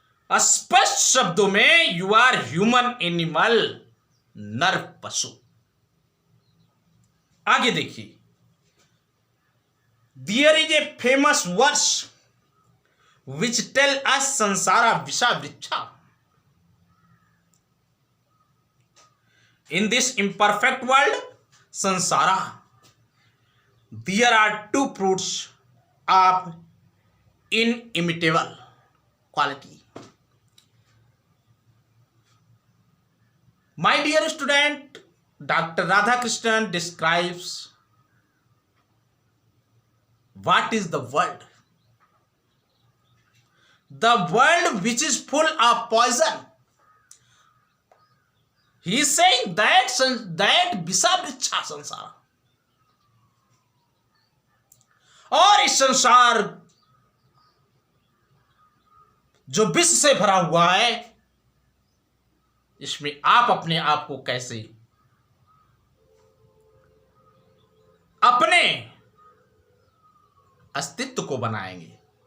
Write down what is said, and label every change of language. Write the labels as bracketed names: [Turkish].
[English] स्पष्ट शब्दों में यू आर ह्यूमन एनिमल, [Hindi] नर पशु। आगे देखिए, [English] There is a famous verse which tell us संसारा विषा वृक्षा। In this imperfect world, sansara, there are two fruits of inimitable quality. My dear student, Dr. Radhakrishnan describes what is the world. The world which is full of poison. He is saying that [Hindi] विषा वृक्षा संसार, और इस संसार जो विष से भरा हुआ है, इसमें आप अपने आप को कैसे अपने अस्तित्व को बनाएंगे।